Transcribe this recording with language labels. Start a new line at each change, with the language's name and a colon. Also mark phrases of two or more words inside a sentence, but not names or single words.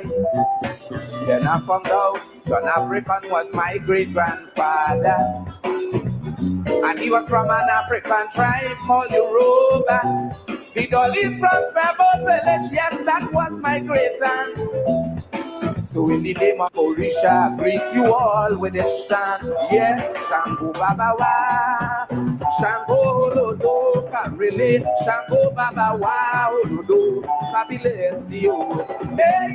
English: Then I found out John African was my great-grandfather, and he was from an African tribe called Yoruba. The Dolly's from Pebble Village, yes, that was my great-aunt. So in the name of Orisha, I greet you all with a chant. Yes,
Yoruba: Shango Baba Wa, Shango Lodo, Kabrile, Shango Baba Wa, Lodo, Kabile, Sio. Hey,